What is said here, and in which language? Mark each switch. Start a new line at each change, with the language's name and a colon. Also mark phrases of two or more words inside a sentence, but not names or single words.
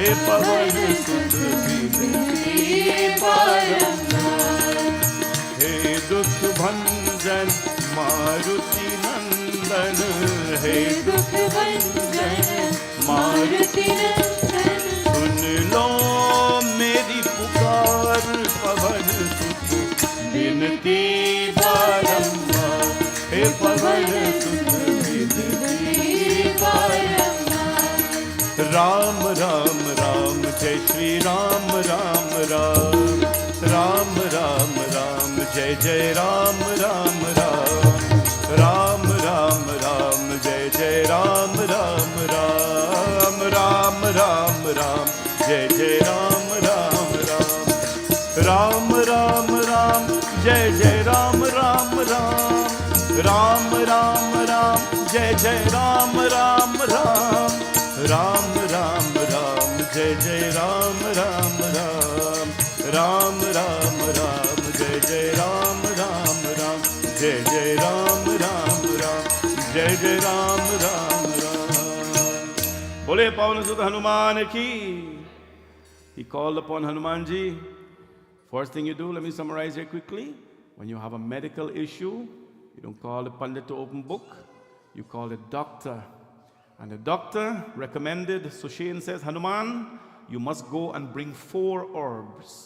Hindi: पवन सुत बिनती बारंबार हे दुख भंजन मारुति नंदन हे दुख भंजन मारुति नंदन सुन लो मेरी पुकार पवन सुत बिनती बारंबार हे पवन सुत बिनती बारंबार। राम राम राम जय श्री राम राम राम राम राम राम जय जय राम राम राम, राम राम राम, जय जय राम राम राम, राम राम राम, जय जय राम राम राम, राम राम राम, जय जय राम राम राम, राम राम राम, जय जय राम राम राम, राम राम राम, जय जय राम राम राम, राम राम राम, जय जय राम राम राम, जय जय राम राम राम, जय जय राम राम राम. बोले पवन सुत हनुमान की.
English: He called upon Hanumanji. First thing you do, let me summarize here quickly. When you have a medical issue, you don't call the pandit to open book, you call the doctor. And the doctor recommended, Sushen says, Hanuman, you must go and bring 4 herbs.